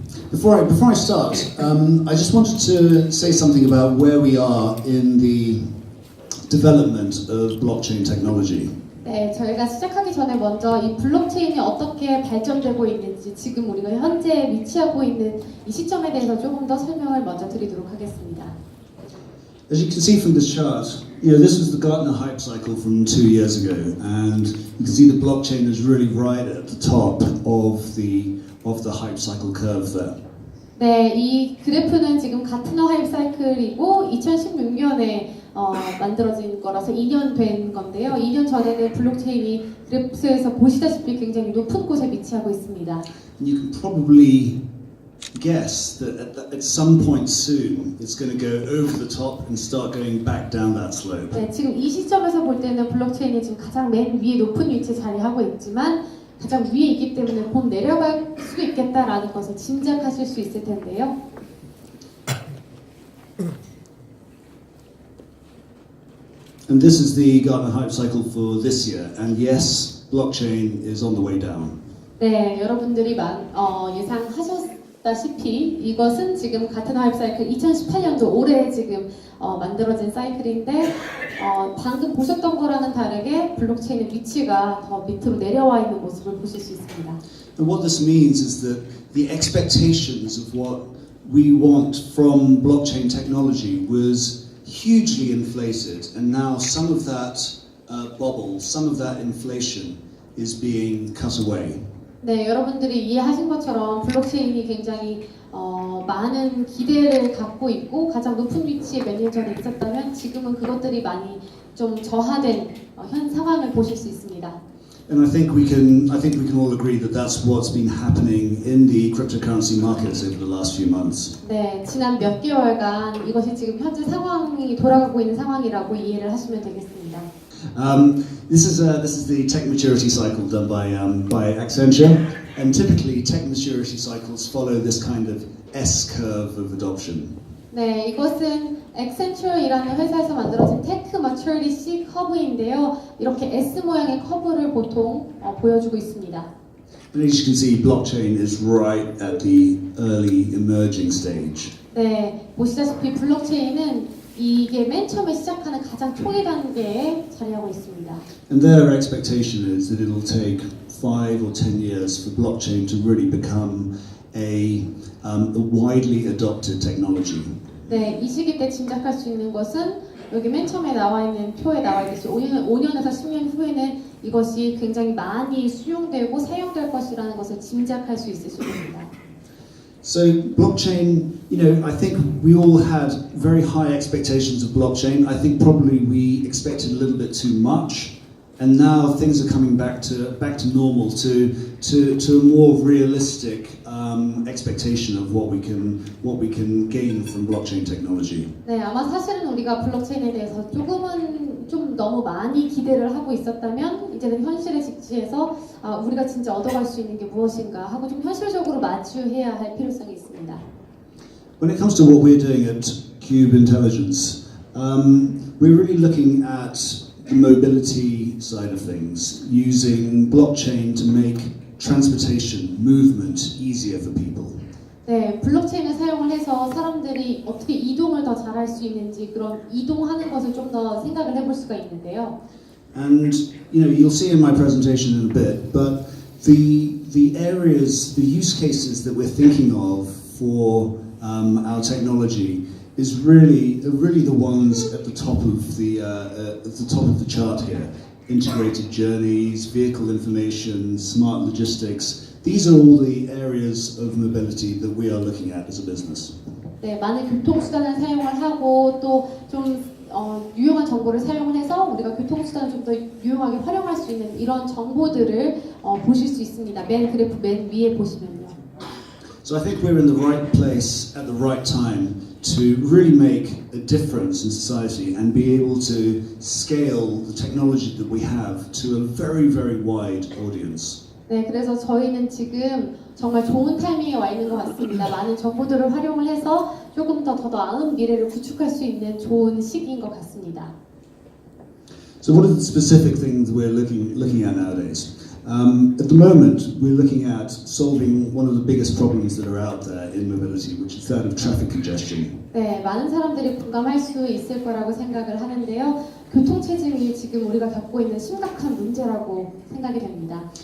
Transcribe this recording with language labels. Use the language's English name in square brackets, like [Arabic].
[English] Before I start, I just wanted to say something about where we are in the development of blockchain technology. [Korean] 네, 저희가 시작하기 전에 먼저 이 블록체인이 어떻게 발전되고 있는지 지금 우리가 현재 위치하고 있는 이 시점에 대해서 조금 더 설명을 먼저 드리도록 하겠습니다. [English] As you can see from this chart, this was the Gartner hype cycle from 2 years ago, and you can see the blockchain is really right at the top of the hype cycle curve there. [Korean] 네, 이 그래프는 지금 가트너 하이프 사이클이고 2016년에 만들어진 거라서 2년 된 건데요. 2년 전에는 블록체인이 그래프에서 보시다시피 굉장히 높은 곳에 위치하고 있습니다. [English] And you can probably guess that at some point soon it's going to go over the top and start going back down that slope. [Korean] 네, 지금 이 시점에서 볼 때는 블록체인이 지금 가장 맨 위에 높은 위치에 자리하고 있지만 가장 위에 있기 때문에 곧 내려갈 수도 있겠다라는 것을 짐작하실 수 있을 텐데요. [English] And this is the Gartner hype cycle for this year. And yes, blockchain is on the way down. [Korean] 네, 여러분들이 예상하셨다시피 이것은 지금 가트너 하이프 사이클 2018년도 올해 지금 만들어진 사이클인데 방금 보셨던 거랑은 다르게 블록체인의 위치가 더 밑으로 내려와 있는 모습을 보실 수 있습니다. [English] And what this means is that the expectations of what we want from blockchain technology was hugely inflated, and now some of that bubble, some of that inflation is being cut away. [Korean] 네, 여러분들이 이해하신 것처럼 블록체인이 굉장히 많은 기대를 갖고 있고 가장 높은 위치에 몇 년 전에 있었다면 지금은 그것들이 많이 좀 저하된 현 상황을 보실 수 있습니다. [English] And I think we can all agree that that's what's been happening in the cryptocurrency markets over the last few months. [Korean] 네, 지난 몇 개월간 이것이 지금 현재 상황이 돌아가고 있는 상황이라고 이해를 하시면 되겠습니다. [English] This is the tech maturity cycle done by Accenture, and typically tech maturity cycles follow this kind of S curve of adoption. [Korean] 네, 이것은 Accenture이라는 회사에서 만들어진 테크 마추리티 C 커브인데요. 이렇게 S 모양의 커브를 보통 보여주고 있습니다. [English] And as you can see, blockchain is right at the early emerging stage. [Korean] 네, 보시다시피 블록체인은 이게 맨 처음에 시작하는 가장 초기 단계에 자리하고 있습니다. [English] And their expectation is that it'll take 5 or 10 years for blockchain to really become a widely adopted technology. [Korean] 네, 이 시기 때 짐작할 수 있는 것은 여기 맨 처음에 나와 있는 표에 나와 있듯이 5년에서 10년 후에는 이것이 굉장히 많이 수용되고 사용될 것이라는 것을 짐작할 수 있으실 겁니다. [English] So blockchain, I think we all had very high expectations of blockchain. I think probably we expected a little bit too much, and now things are coming back to normal, to a more realistic expectation of what we can gain from blockchain technology. [Korean] 네, 아마 사실은 우리가 블록체인에 대해서 조금은 좀 너무 많이 기대를 하고 있었다면 이제는 현실에 직시해서 우리가 진짜 얻어갈 수 있는 게 무엇인가 하고 좀 현실적으로 마주해야 할 필요성이 있습니다. [English] When it comes to what we're doing at Cube Intelligence, we're really looking at the mobility side of things, using blockchain to make transportation, movement easier for people. [Korean] 네, 블록체인을 사용을 해서 사람들이 어떻게 이동을 더 잘할 수 있는지 그런 이동하는 것을 좀 더 생각을 해볼 수가 있는데요. [English] And you'll see in my presentation in a bit, but the areas, the use cases that we're thinking of for our technology is really the ones at the top of the chart here. Integrated journeys, vehicle information, smart logistics. These are all the areas of mobility that we are looking at as a business. [Korean] 네, 많은 교통수단을 사용을 하고 또 좀 유용한 정보를 사용을 해서 우리가 교통수단을 좀 더 유용하게 활용할 수 있는 이런 정보들을 보실 수 있습니다. 맨 그래프 맨 위에 보시면요. [English] So I think we're in the right place at the right time to really make a difference in society and be able to scale the technology that we have to a very, very wide audience. [Korean] 네, 그래서 저희는 지금 정말 좋은 타이밍에 와 있는 것 같습니다. 많은 정보들을 활용을 해서 조금 더 나은 미래를 구축할 수 있는 좋은 시기인 것 같습니다. [English] So what are the specific things we're looking at nowadays? At the moment, we're looking at solving one of the biggest problems that are out there in mobility, which is that of traffic congestion. [Korean] 네, 많은 사람들이 공감할 수 있을 거라고 생각을 하는데요. 교통체증이 지금 우리가 겪고 있는 심각한 문제라고 생각이 됩니다.